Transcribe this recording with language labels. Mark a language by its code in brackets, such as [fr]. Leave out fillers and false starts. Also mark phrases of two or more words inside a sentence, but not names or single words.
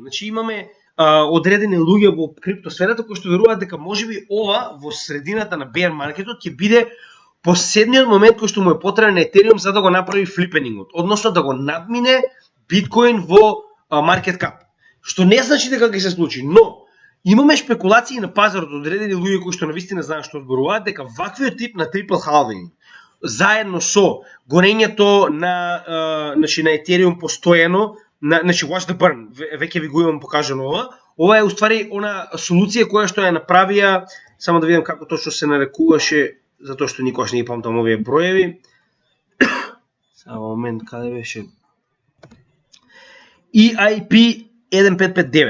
[mk] Значи имаме одредени луѓе во криптосферата кои што веруваат дека можеби ова во средината на bear маркетот ќе биде последниот момент кој што му е потребен на Ethereum за да го направи флипенингот, односно да го надмине биткоин во маркет кап. Што не значи дека ќе се случи, но имаме спекулации на пазарот од одредени луѓе кои што навистина знаат што зборуваат дека ваквиот тип на трипл халвинг заедно со горењето на Ethereum постојано, значи [en] watch the burn, [mk] веќе ви го имам покажано ова. Ова е уствари она солуција која што ја направија, само да видам како точно се нарекуваше, затоа што никогаш не ги памтам овие броеви. Само момент, каде беше? EIP 1559.